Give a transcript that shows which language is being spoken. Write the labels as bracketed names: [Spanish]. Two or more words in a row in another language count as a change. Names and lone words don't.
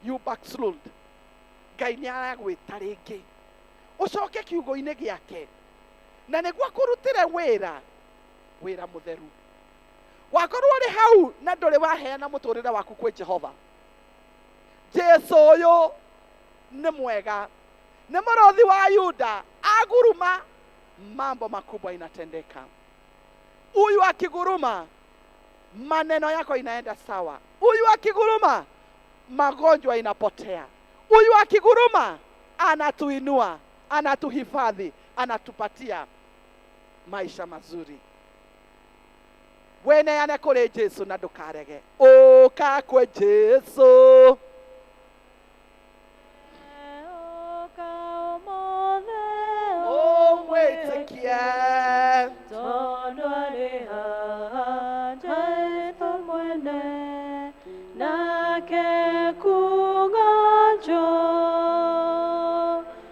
[English] you backslid, [Kikuyu] Ngai nĩ aragwĩta rĩngĩ ũcoke kiugo-inĩ gĩake na nĩguo akũrutĩre wĩra mũtheru. Wakorwo ũrĩ hau na ndũrĩ waheana mũtũrĩre waku kwĩ Jehova, Jesu ũyũ nĩ mwega, nĩ mũrũthi wa Yuda, aguruma [Swahili] mambo makubwa inatendeka. Huyu akiguruma maneno yako inaenda sawa. Huyu akiguruma magonjwa inapotea. Huyu akiguruma anatuinua, anatuhifadhi, anatupatia maisha mazuri. [Kikuyu] Weneane kũrĩ Jesu na ndũkarege. Ũka kwĩ Jesu. Mwĩtĩkie tondũ arĩ haha Jesũ mwene nake kuuga njoo